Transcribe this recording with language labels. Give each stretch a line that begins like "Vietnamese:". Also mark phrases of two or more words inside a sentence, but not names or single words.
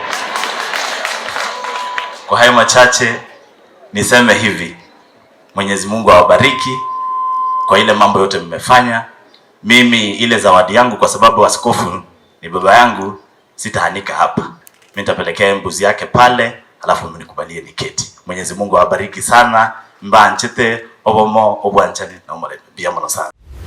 Swahili: Kwa hayo machache niseme hivi, Mwenyezi Mungu awabariki kwa ile mambo yote mmefanya. Mimi ile zawadi yangu, kwa sababu askofu ni baba yangu, sitahanika hapa. Mimi nitapelekea mbuzi yake pale, alafu mnikubalie niketi. Mwenyezi Mungu awabariki sana.
Gusii: Mba nchete obomo obwanchani na umale bia sana.